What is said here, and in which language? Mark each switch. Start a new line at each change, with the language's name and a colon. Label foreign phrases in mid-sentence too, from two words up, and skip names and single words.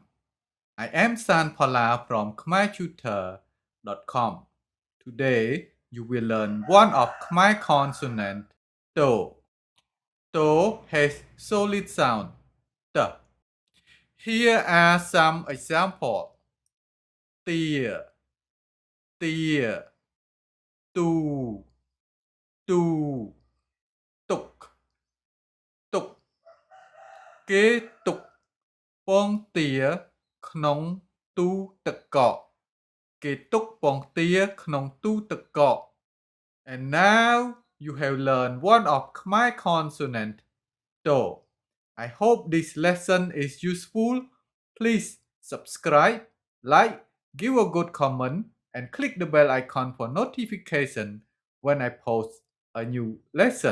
English: I am Phalla from khmertutor.com. Today you will learn one of Khmer consonant to. To has solid sound t. Here are some examples.
Khmer: ទា ទា ទូ ទូ ទុក ទុក. គេទុកពងទាក្នុងទូទឹកកកគេទុកពងទាក្នុងទូទឹកកក
English: And now you have learned one of Khmer consonant to. I hope this lesson is useful. Please subscribe, like, give a good comment, and click the bell icon for notification when I post a new lesson.